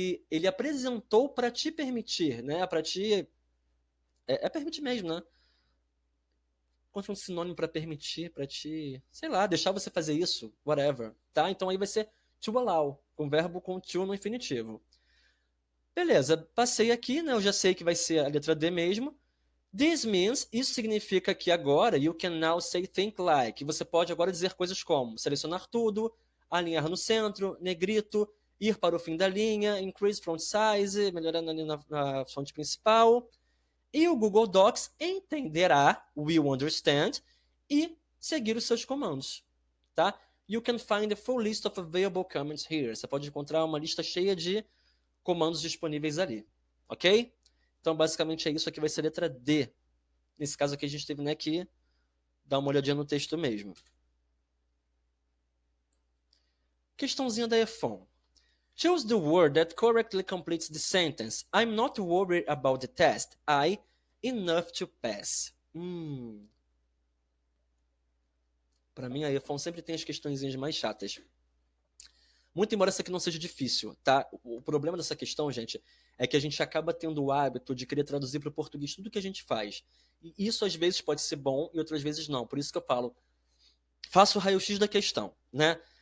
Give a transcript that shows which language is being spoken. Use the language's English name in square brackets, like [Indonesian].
[Portuguese] Ele apresentou para te permitir, né? Para te... É permitir mesmo, né? Contra um sinônimo para permitir, para te... Sei lá, deixar você fazer isso, whatever, tá? Então, aí vai ser to allow, com o verbo com to no infinitivo. Beleza, passei aqui, né? Eu já sei que vai ser a letra D mesmo. [English] This means, [Portuguese] isso significa que agora, [English] you can now say think like. [Portuguese] Você pode agora dizer coisas como selecionar tudo, alinhar no centro, negrito, ir para o fim da linha, [English] increase font size, [Portuguese] melhorando ali na fonte principal. E o Google Docs entenderá, [English] will understand, [Portuguese] e seguir os seus comandos, tá? [English] You can find a full list of available commands here. [Portuguese] Você pode encontrar uma lista cheia de comandos disponíveis ali, ok? Então, basicamente, é isso aqui, vai ser a letra D. Nesse caso aqui, a gente teve, né, que dar uma olhadinha no texto mesmo. Questãozinha da iPhone. [English] Choose the word that correctly completes the sentence. I'm not worried about the test. Enough to pass. [Portuguese] Para mim, a iPhone sempre tem as questõezinhas mais chatas. Muito embora essa aqui não seja difícil, tá? O problema dessa questão, gente, é que a gente acaba tendo o hábito de querer traduzir para o português tudo que a gente faz. E isso às vezes pode ser bom e outras vezes não. Por isso que eu falo, faço o raio-x da questão, né?